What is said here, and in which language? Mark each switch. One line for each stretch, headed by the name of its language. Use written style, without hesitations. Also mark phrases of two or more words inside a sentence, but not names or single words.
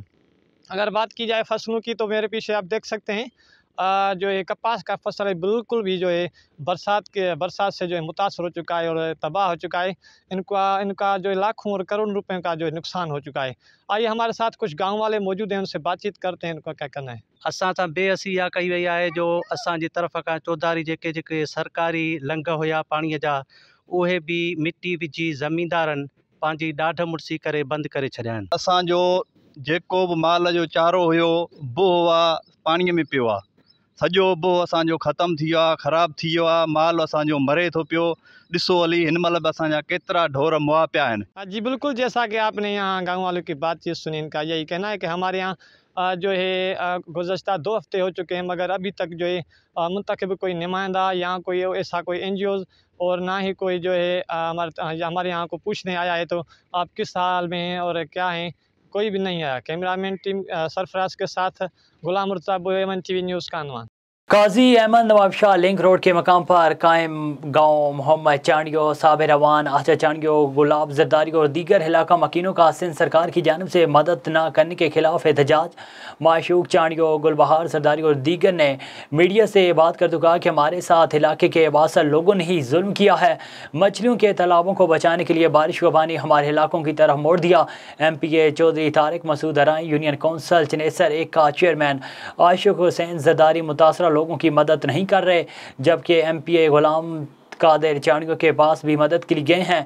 Urdu: اگر بات کی جائے فصلوں کی تو میرے پیچھے آپ دیکھ سکتے ہیں جو ہے کپاس کا فصل ہے، بالکل بھی جو ہے برسات سے جو ہے متاثر ہو چکا ہے اور تباہ ہو چکا ہے. ان کا جو ہے لاکھوں اور کروڑوں روپے کا جو ہے نقصان ہو چکا ہے. آئیے ہمارے ساتھ کچھ گاؤں والے موجود ہیں، ان سے بات چیت کرتے ہیں ان کا کیا کہنا ہے.
Sindhi: असां सां बेअसी इहा कई वई आहे जो असांजी तरफ़ खां चौधारी जेके सरकारी लंघ हुया पाणीअ जा, उहे बि मिटी विझी ज़मींदारनि पंहिंजी ॾाढ मुड़सी करे बंदि करे छॾिया आहिनि। असांजो जेको बि माल जो चारो हुयो बोह आहे पाणीअ में पियो आहे, सॼो बोह असांजो ख़तमु थी वियो आहे, ख़राबु थी वियो आहे, माल असांजो मरे थो पियो। ॾिसो हली हिन महिल बि असांजा केतिरा ढोर मुआ पिया आहिनि।
Urdu: جی بالکل، جیسا کہ آپ نے یہاں گاؤں والوں کی بات چیت سنی، ان کا یہی کہنا ہے کہ ہمارے یہاں جو ہے گزشتہ 2 ہفتے ہو چکے ہیں، مگر ابھی تک جو ہے منتخب کوئی نمائندہ یا کوئی ایسا کوئی NGOs اور نہ ہی کوئی جو ہے ہمارے یہاں کو پوچھنے آیا ہے تو آپ کس حال میں ہیں اور کیا ہیں، کوئی بھی نہیں آیا.
English: cameraman team
Urdu: سرفراز کے ساتھ غلام مرتضیٰ بویو، A1 TV نیوز کھانوان. قاضی احمد نواب شاہ لنک روڈ کے مقام پر قائم گاؤں محمد چانڈیو، صابر اعوان، آچا چانڈیو، گلاب زرداری اور دیگر علاقہ مکینوں کا سندھ سرکار کی جانب سے مدد نہ کرنے کے خلاف احتجاج. معشوق چانڈیو، گلبہار زرداری اور دیگر نے میڈیا سے بات کرتے کہا کہ ہمارے ساتھ علاقے کے بااثر لوگوں نے ہی ظلم کیا ہے. مچھلیوں کے تالابوں کو بچانے کے لیے بارش کا پانی ہمارے علاقوں کی طرف موڑ دیا. MPA چودھری طارق مسعود ارائی,
English: union council
Urdu: چنیسر 1 کا چیئرمین عاشق حسین زرداری متاثرہ لوگوں کی مدد نہیں کر رہے، جبکہ MPA غلام قادر چانڈیوں کے پاس بھی مدد کے لیے گئے ہیں.